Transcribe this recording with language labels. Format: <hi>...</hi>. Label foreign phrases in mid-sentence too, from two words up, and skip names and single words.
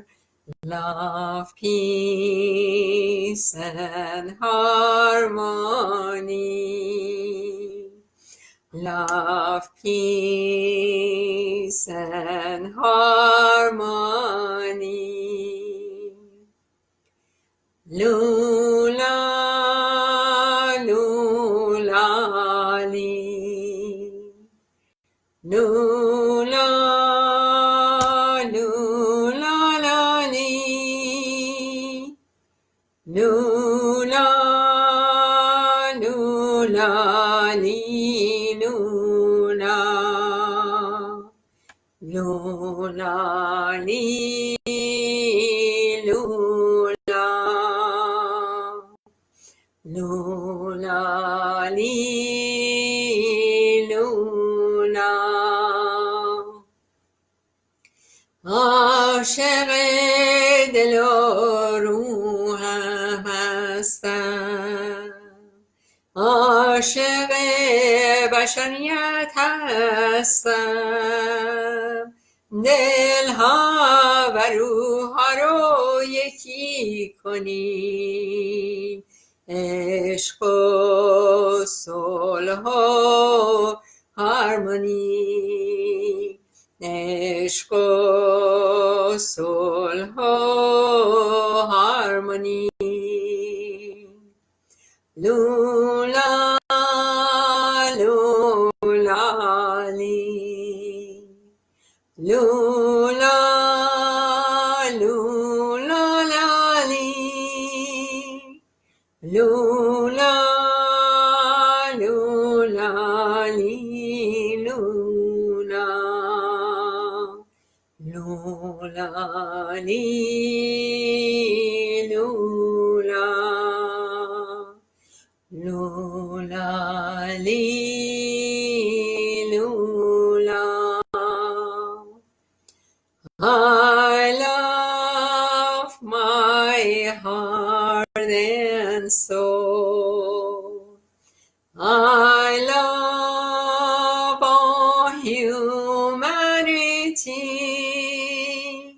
<en>Love, peace, and harmony. Love, peace, and harmony. Lula, lula, li. Lula, lula, la, li. Lula, lula, li, luna. Lula, li, lula. Lula, li, luna.</en> <fa>عاشق دل و روحم هستم، عاشق بشریت هستم، دلها و روحها رو یکی کنیم، عشق و صلح و هارمونی، عشق و صلح و هارمونی. لولا لولا لی. لولا لولا لی. لولا لولا لی. لولا لولا لی. لولا لولا لی. لولا.</fa> <en>I love my heart and soul. I love all humanity.</en>